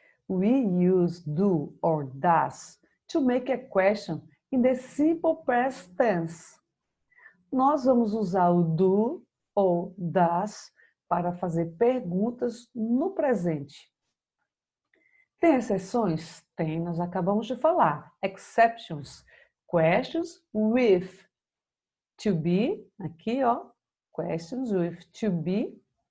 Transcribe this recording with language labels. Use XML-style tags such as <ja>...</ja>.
<en>We use do or does to make a question in the simple past tense.</en> <pt>Nós vamos usar o do ou does para fazer perguntas no presente. Tem exceções? Tem, nós acabamos de falar.</pt> <en>Exceptions. Questions with to be,</en> <pt>aqui ó,</pt> <en>questions with to be.</en>